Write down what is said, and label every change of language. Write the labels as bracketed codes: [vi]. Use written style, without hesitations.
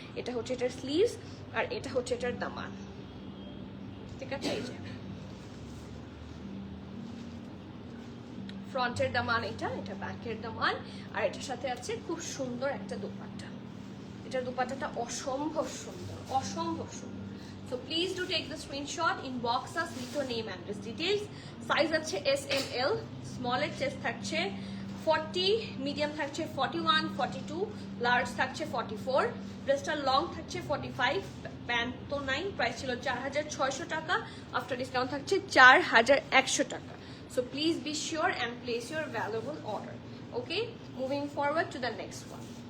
[bn] এটা হচ্ছে এটার স্লিভস, আর এটা হচ্ছে এটার দামান। ঠিক আছে, এই যে ফ্রন্টের দামান এটা ব্যাকের দামান, আর এটার সাথে আছে খুব সুন্দর একটা দোপাট্টা। এটার দোপাট্টাটা অসম্ভব সুন্দর, অসম্ভব সুন্দর। [en] So please do take the screenshot, inbox us with your name, address, details. [bn] Size আছে S M L, small এর চেস্ট থাকছে 40, মিডিয়াম থাকছে 41, 42, লার্জ থাকছে 44, ড্রেসটা লং থাকছে 45, প্যান্ট তো নাই। প্রাইস ছিল 4600 টাকা, আফটার ডিসকাউন্ট থাকছে 4100 টাকা। [en] So please be sure and place your valuable order. Okay, moving forward to the next one.